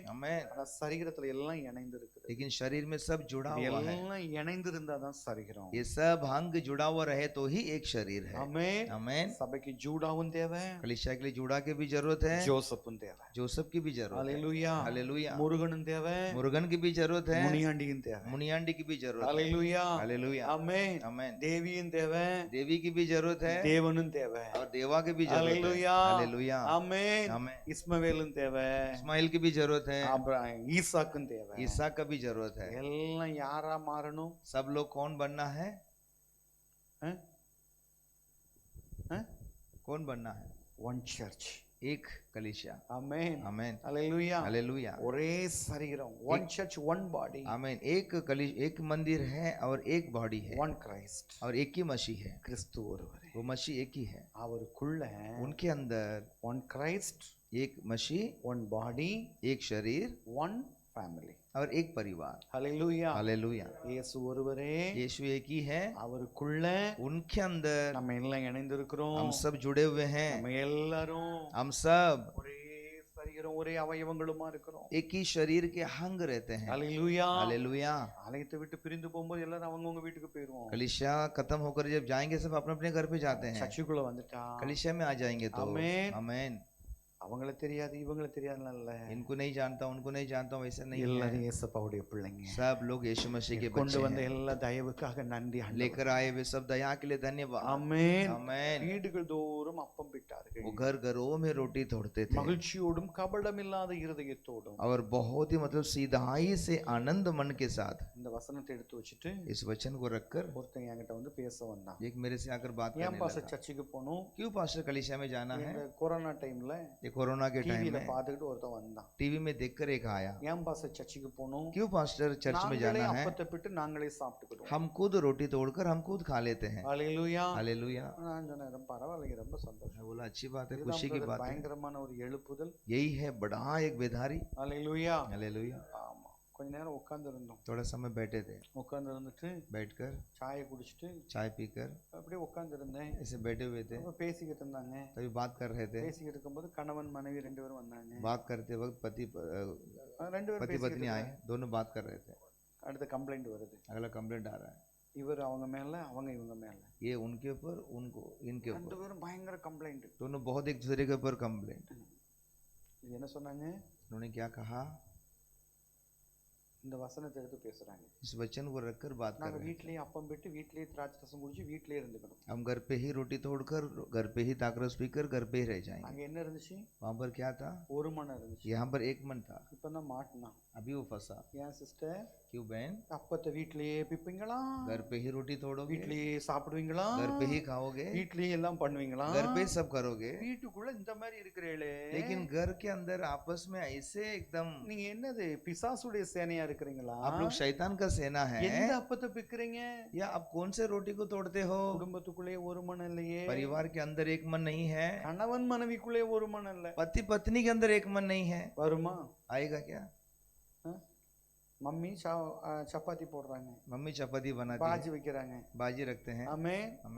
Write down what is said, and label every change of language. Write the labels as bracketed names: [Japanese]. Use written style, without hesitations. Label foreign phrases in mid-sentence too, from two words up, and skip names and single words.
[Hindi] आमेन। [Tamil] ஆனா சரீரத்துல எல்லாம் இணைந்து இருக்குது. [Hindi] लेकिन शरीर में सब जुड़ा [Tamil] இது [Hindi] हुआ है। [Tamil] எல்லாம் இணைந்து இருந்தாதான் சரீரம். [Hindi] ये सब अंग जुड़ा हुआ रहे तो ही एक शरीर है। [Tamil] ஆமென். [Hindi] आमेन। [Tamil] சபைக்கு ஜூடாவும் தேவை, [Hindi] कलीसिया के लिए जूड़ा की भी जरूरत है, [Tamil] ஜோசப்பும் தேவை. [Hindi] जोसेफ की भी जरूरत है। [Tamil] ஹalleluya. [Hindi] हालेलुया। [Tamil] முருகனும் தேவை, [Hindi] मुर्गन की भी जरूरत है, [Tamil] முனியாண்டியும் தேவை. [Hindi] मुनियाण्डी की भी जरूरत है। [Tamil] ஹalleluya. [Hindi] हालेलुया। [Tamil] ஆமென். [Hindi] आमेन। [Tamil] தேவியும் தேவை, [Hindi] देवी की भी जरूरत है [Tamil] தேவனும் தேவை. [Hindi] और देवा की भी जरूरत है। हालेलुया. हालेलुया। [Tamil] ஆமென். [Hindi] आमेन। [Tamil] இஸ்மவேலும் தேவை, [Hindi] इस्माइल की भी जरूरत है, [Tamil] ஈசாக்கும் தேவை. [Hindi] ईसा का भी जरूरत है। [Tamil] எல்லாம் யாரா மாறணும்? [Hindi] सब लोग कौन बनना है? அஹ்? அஹ்? कौन बनना है? [English] one church. [Hindi] एक कलीसिया। [Tamil] ஆமென். [Hindi] आमेन। [Tamil] ஹalleluya. [Hindi] हालेलुया। [Tamil] ஒரே சரீரம், [English] one church, one body, [Hindi] आमेन। एक मंदिर है और एक बॉडी है [English] one Christ. [Hindi] और एक ही मसीह है। [Tamil] கிறிஸ்து ஒருவரே. [Hindi] वो मसीह एक ही है। [Tamil] அவருக்குள்ள [Hindi] उनके अंदर [English] one Christ, [Hindi] एक मसीह, [English] one body, [Hindi] एक शरीर [English] one family. [Hindi] और एक परिवार। [Tamil] ஹalleluya. [Hindi] हालेलुया। [Tamil] இயேசு ஒருவரே, [Hindi] यीशु एक ही है, [Tamil] அவருக்குள்ள [Hindi] उनके अंदर [Tamil] நம்ம எல்லாம் இணைந்திருக்கிறோம். [Hindi] हम सब जुड़े हुए हैं। [Tamil] நம்ம எல்லாரும் [Hindi] हम सब [Tamil] ஒரே சரீரம், ஒரே அவயவங்களுமா இருக்கிறோம். [Hindi] एक ही शरीर के अंग रहते हैं। [Tamil] ஹalleluya. [Hindi] हालेलुया। [Tamil] ஆலயத்தை விட்டு பிரிந்து போகும்போது எல்லாரும் அவங்கவங்க வீட்டுக்கு போயிருவோம். [Hindi] कलीसिया खत्म होकर जब जाएंगे सब अपने अपने घर पे जाते हैं। [Tamil] சர்ச்சுக்குள்ள வந்துட்டா [Hindi] कलीसिया में आ जाएंगे तो आमेन। आमेन। [Tamil] அவங்கள தெரியாது இவங்கள தெரியாதுல்ல, [Hindi] इनको नहीं जानता उनको नहीं जानता वैसा नहीं [Tamil] எல்லாரும் [Hindi] है। [Tamil] இயேசுப்பாவுடைய பிள்ளைங்க. [Hindi] सब लोग यीशु मसीह के [Tamil] கொண்டு [Hindi] बच्चे [Tamil] வந்த [Hindi] हैं। [Tamil] எல்லா தயவுக்காக நன்றி ஆண்டவரே. [Hindi] लेकर आए वे सब दया के लिए धन्यवाद। [Tamil] ஆமென். [Hindi] आमेन। [Tamil] வீடுகள் தோறும் அப்பம் பிட்டார்கள். [Hindi] वो घर घरों में रोटी तोड़ते थे [Tamil] மகிழ்ச்சியோடும் கபடமில்லாத இருதயத்தோடும். [Hindi] और बहुत ही मतलब सीधाई से आनंद मन के साथ [Tamil] இந்த வசனத்தை எடுத்து வச்சுட்டு [Hindi] इस वचन को रखकर [Tamil] ஒருத்தன் என்கிட்ட வந்து பேச வந்தான். [Hindi] एक मेरे से आकर बात [Tamil] ஏன் [Hindi] करने [Tamil] பாஸ்டர் [Hindi] लगा। [Tamil] சர்ச்சுக்கு போகணும்? [Hindi] क्यों पास्टर कलीसिया में जाना है? [Tamil] இந்த கொரோனா டைம்ல [Hindi] ये कोरोना के टाइम [Tamil] டிவில [Hindi] में [Tamil] பார்த்துக்கிட்டு ஒருத்தன் வந்தான். [Hindi] टीवी में देखकर एक आया। [Tamil] ஏன் பாஸ்டர் சர்ச்சுக்கு போகணும்? [Hindi] क्यों पास्टर चर्च में [Tamil] நாங்களே [Hindi] जाना है? [Tamil] அப்பத்தை பிட்டு நாங்களே சாப்பிட்டுக்கிடுவோம். [Hindi] हम खुद रोटी तोड़कर हम खुद खा लेते हैं। [Tamil] ஹalleluya. [Hindi] हालेलुया। [Tamil] நான் சொன்னேன் பரவாயில்ல, ரொம்ப சந்தோஷம். [Hindi] मैं बोला अच्छी बात है, [Tamil] இதுதான் [Hindi] खुशी की brother बात है। [Tamil] பயங்கரமான ஒரு எழுப்புதல். [Hindi] यही है बड़ा एक बेधारी। [Tamil] ஹalleluya. [Hindi] हालेलुया। [Tamil] ஆமா, கொஞ்ச நேரம் உட்கார்ந்து இருந்தோம். [Hindi] थोड़ा समय बैठे थे, [Tamil] உட்கார்ந்து இருந்துட்டு [Hindi] बैठकर [Tamil] சாயை குடிச்சிட்டு [Hindi] चाय पीकर [Tamil] அப்படியே உட்கார்ந்து இருந்தேன். [Hindi] ऐसे बैठे हुए थे, [Tamil] அப்ப பேசிக்கிட்டு இருந்தாங்க. [Hindi] तभी बात कर रहे थे। [Tamil] பேசிக்கிட்டு இருக்கும்போது கணவன் மனைவி ரெண்டு பேரும் வந்தாங்க. [Hindi] बात करते वक्त [Tamil] ரெண்டு பேரும் [Hindi] पति [Tamil] பேசிக்கிட்டு [Hindi] पत्नी आए, दोनों बात कर रहे थे। [Tamil] அடுத்த கம்ப்ளைண்ட் வருது. [Hindi] अगला कंप्लेंट आ रहा है, [Tamil] இவர் அவங்க மேல, அவங்க இவங்க மேல. [Hindi] ये उनके ऊपर उनको इनके [Tamil] ரெண்டு [Hindi] ऊपर, [Tamil] பேரும் பயங்கர கம்ப்ளைண்ட். [Hindi] दोनों बहुत एक दूसरे के ऊपर कंप्लेंट। [Tamil] இது என்ன சொன்னாங்க? [Hindi] उन्होंने क्या कहा? [Tamil] இந்த வசனத்தை எடுத்து பேசுறாங்க. [Hindi] इस वचन को रखकर बात कर [Tamil] நாங்க [Hindi] रहे हैं। [Tamil] வீட்லயே அப்பம் பெட்டு வீட்லயே திராட்சை ரசம் குடிச்சு வீட்லயே இருந்துக்கணும். [Hindi] हम घर पे ही रोटी तोड़कर घर पे ही ताकरस पीकर घर पे ही रह जाएंगे। [Tamil] அங்க என்ன இருந்துச்சு? [Hindi] वहां पर क्या था? [Tamil] ஒரு மனம் இருந்துச்சு. [Hindi] यहाँ पर एक मन था, [Tamil] இப்பதான் மாட்டினா. [Hindi] अभी वो फंसा। [Tamil] ஏன் சிஸ்டர்? [Hindi] क्यों बहन? [Tamil] அப்பத்தை வீட்லயே பிப்பீங்களா? [Hindi] घर पे ही रोटी तोड़ोगे, [Tamil] வீட்லயே சாப்பிடுவீங்களா? [Hindi] घर पे ही खाओगे, [Tamil] வீட்லயே எல்லாம் பண்ணுவீங்களா? [Hindi] घर पे ही सब करोगे, [Tamil] வீட்டுக்குள்ள இந்த மாதிரி இருக்கிறீங்களே. [Hindi] लेकिन घर के अंदर आपस में ऐसे एकदम, [Tamil] நீங்க என்னது பிசாசுடைய சேனையா இருக்கிறீங்களா? [Hindi] आप लोग शैतान का सेना है [Tamil] எந்த அப்பத்தை பிக்கிறீங்க? [Hindi] या आप कौन से रोटी को तोड़ते हो? [Tamil] குடும்பத்துக்குள்ளே ஒரு மனம் இல்லையே. [Hindi] परिवार के अंदर एक मन नहीं है, [Tamil] கணவன் மனைவிக்குள்ளே ஒரு மனம் இல்ல. [Hindi] पति पत्नी के अंदर एक मन नहीं है, [Tamil] வருமா? [Hindi] आएगा क्या? [Tamil] மம்மி சப்பாத்தி போடுறாங்க, [Hindi] मम्मी चपाती बनाती [Tamil] பாஜி [Hindi] है, [Tamil] வைக்கிறாங்க. [Hindi] बाजी रखते हैं, [Tamil] ஆமே ஆமென்.